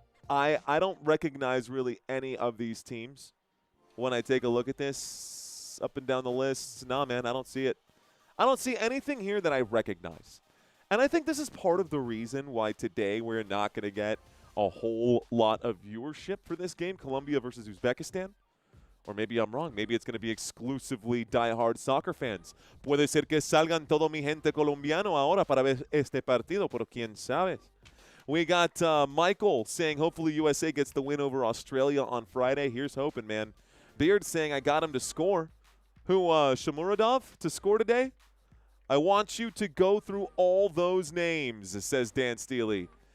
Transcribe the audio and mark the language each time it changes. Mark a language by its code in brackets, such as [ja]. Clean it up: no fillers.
[en] I don't recognize really any of these teams when I take a look at this up and down the list. Nah, man, I don't see it. I don't see anything here that I recognize. And I think this is part of the reason why today we're not going to get a whole lot of viewership for this game, Colombia versus Uzbekistan. Or maybe I'm wrong. Maybe it's going to be exclusively diehard soccer fans. [es] Puede ser que salgan todo mi gente colombiano ahora para ver este partido, pero quién sabe. [en] We got Michael saying hopefully USA gets the win over Australia on Friday. Here's hoping, man. Beard saying I got him to score. Who, Shamuradov to score today? I want you to go through all those names, says Dan Steely.